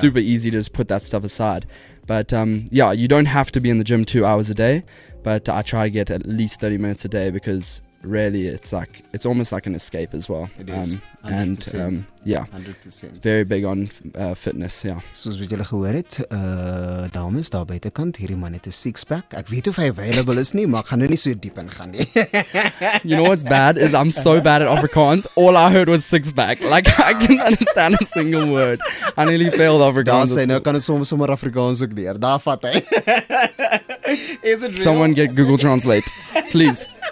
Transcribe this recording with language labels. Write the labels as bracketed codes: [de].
[en] super easy to just put that stuff aside. But yeah, you don't have to be in the gym 2 hours a day, but I try to get at least 30 minutes a day, because really it's almost like an escape as well. It is. 100%. And yeah, 100%. very big on fitness, yeah. [af] Soos wat julle gehoor het, dames daar buitekant, hierdie man het 'n six-pack. Ek weet of hy available is nie, maar ek gaan nou nie so diep in gaan nie. [en] You know what's bad is I'm so bad at Afrikaans. All I heard was six pack. Like I can't understand a single word. I nearly failed [af] Daar [en] Afrikaans. [af] sê nou kan ons sommer Afrikaans ook leer. Daar vat hy. [en] Is it real? Someone get Google Translate, please.